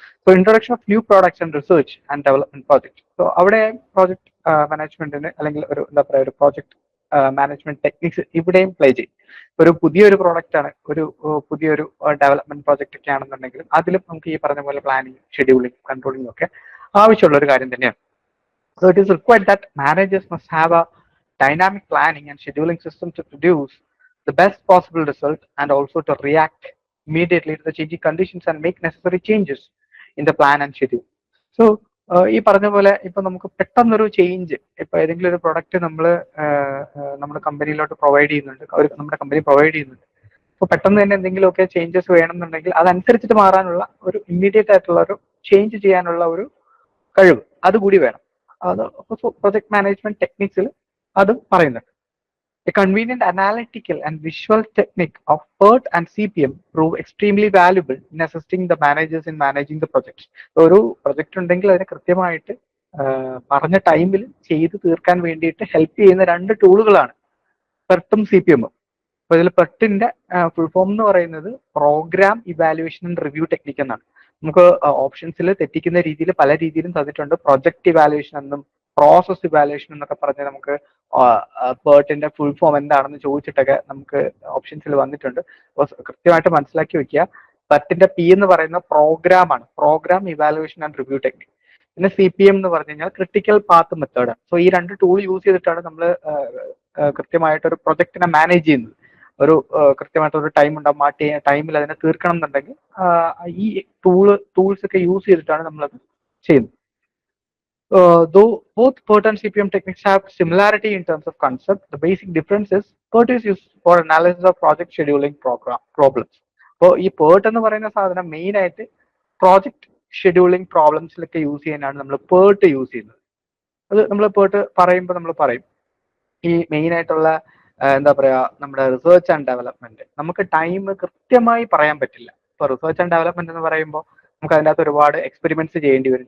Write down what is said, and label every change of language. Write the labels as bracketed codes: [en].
[en] So introduction of new products and research and development project. [ml] So അവിടെ project മാനേജ്മെന്റിന് അല്ലെങ്കിൽ ഒരു എന്താ പറയുക, ഒരു പ്രോജക്ട് മാനേജ്മെന്റ് ടെക്നിക്സ് ഇവിടെയും പ്ലേ ചെയ്യും. ഒരു പുതിയൊരു പ്രോഡക്റ്റ് ആണ്, ഒരു പുതിയൊരു ഡെവലപ്മെന്റ് പ്രോജക്റ്റ് ഒക്കെ ആണെന്നുണ്ടെങ്കിലും അതിലും നമുക്ക് ഈ പറഞ്ഞ പോലെ പ്ലാനിങ്, ഷെഡ്യൂളിംഗ്, കൺട്രോളിംഗ് ഒക്കെ ആവശ്യമുള്ള ഒരു കാര്യം തന്നെയാണ്. [en] So it is required that managers must have a dynamic planning and scheduling system to produce the best possible result, and also to react immediately to the changing conditions and make necessary changes in the plan and schedule. [ml] So ഈ പറഞ്ഞ പോലെ ഇപ്പൊ നമുക്ക് പെട്ടെന്നൊരു change, ഇപ്പൊ ഏതെങ്കിലും ഒരു product നമ്മൾ നമ്മുടെ കമ്പനിയിലോട്ട് പ്രൊവൈഡ് ചെയ്യുന്നുണ്ട്, നമ്മുടെ കമ്പനി പ്രൊവൈഡ് ചെയ്യുന്നുണ്ട്. അപ്പോൾ പെട്ടെന്ന് തന്നെ എന്തെങ്കിലുമൊക്കെ ചേഞ്ചസ് വേണമെന്നുണ്ടെങ്കിൽ അതനുസരിച്ചിട്ട് മാറാനുള്ള ഒരു ഇമ്മീഡിയറ്റ് ആയിട്ടുള്ള ഒരു ചേഞ്ച് ചെയ്യാനുള്ള ഒരു കഴിവ് അതുകൂടി വേണം. അത് പ്രൊജക്ട് മാനേജ്മെന്റ് ടെക്നിക്സിൽ അതും പറയുന്നുണ്ട്. [en] A convenient analytical and visual technique of PERT and CPM prove extremely valuable in assisting the managers in managing the projects. [ml] ഒരു പ്രൊജക്ട് ഉണ്ടെങ്കിൽ അതിനെ കൃത്യമായിട്ട് പറഞ്ഞ ടൈമിൽ ചെയ്ത് തീർക്കാൻ വേണ്ടിയിട്ട് ഹെൽപ്പ് ചെയ്യുന്ന രണ്ട് ടൂളുകളാണ് PERT-ഉം CPM-ഉം. അപ്പോൾ ഇതിൽ PERT-ന്റെ ഫുൾ ഫോം എന്ന് പറയുന്നത് programme evaluation and review technique എന്നാണ്. നമുക്ക് ഓപ്ഷൻസിൽ തെറ്റിക്കുന്ന രീതിയിൽ പല രീതിയിലും തന്നിട്ടുണ്ട്. പ്രൊജക്ട് ഇവാലുവേഷൻ എന്നും പ്രോസസ് ഇവാലുവേഷൻ എന്നൊക്കെ പറഞ്ഞ് നമുക്ക് PERT-ന്റെ ഫുൾ ഫോം എന്താണെന്ന് ചോദിച്ചിട്ടൊക്കെ നമുക്ക് ഓപ്ഷൻസിൽ വന്നിട്ടുണ്ട്. അപ്പോൾ കൃത്യമായിട്ട് മനസ്സിലാക്കി വെക്കുക. PERT-ന്റെ P എന്ന് പറയുന്ന പ്രോഗ്രാം ആണ്, programme evaluation and review technique. പിന്നെ CPM എന്ന് പറഞ്ഞു കഴിഞ്ഞാൽ ക്രിട്ടിക്കൽ പാത്ത് മെത്തേഡ്. സോ ഈ രണ്ട് ടൂൾ യൂസ് ചെയ്തിട്ടാണ് നമ്മൾ കൃത്യമായിട്ട് ഒരു പ്രൊജക്ടിനെ മാനേജ് ചെയ്യുന്നത്. ഒരു കൃത്യമായിട്ടൊരു ടൈം ഉണ്ടാവും, ആ ടൈമിൽ അതിനെ തീർക്കണം എന്നുണ്ടെങ്കിൽ ഈ ടൂൾസ് ഒക്കെ യൂസ് ചെയ്തിട്ടാണ് നമ്മളത് ചെയ്യുന്നത്. [en] Though both PERT and CPM techniques have similarity in terms of concept, the basic difference is PERT is used for analysis of project scheduling problems. [ml] അപ്പോൾ ഈ PERT എന്ന് പറയുന്ന സാധനം മെയിൻ ആയിട്ട് പ്രോജക്ട് ഷെഡ്യൂളിംഗ് പ്രോബ്ലംസിലൊക്കെ യൂസ് ചെയ്യാനാണ് നമ്മൾ പേർട്ട് യൂസ് ചെയ്യുന്നത്. അത് നമ്മൾ പേർട്ട് പറയുമ്പോൾ നമ്മൾ പറയും ഈ മെയിൻ ആയിട്ടുള്ള എന്താ പറയാ നമ്മുടെ റിസർച്ച് ആൻഡ് ഡെവലപ്മെന്റ് നമുക്ക് ടൈം കൃത്യമായി പറയാൻ പറ്റില്ല. ഇപ്പൊ റിസർച്ച് ആൻഡ് ഡെവലപ്മെന്റ് എന്ന് പറയുമ്പോൾ നമുക്ക് അതിനകത്ത് ഒരുപാട് എക്സ്പെരിമെന്റ്സ് ചെയ്യേണ്ടി വരും.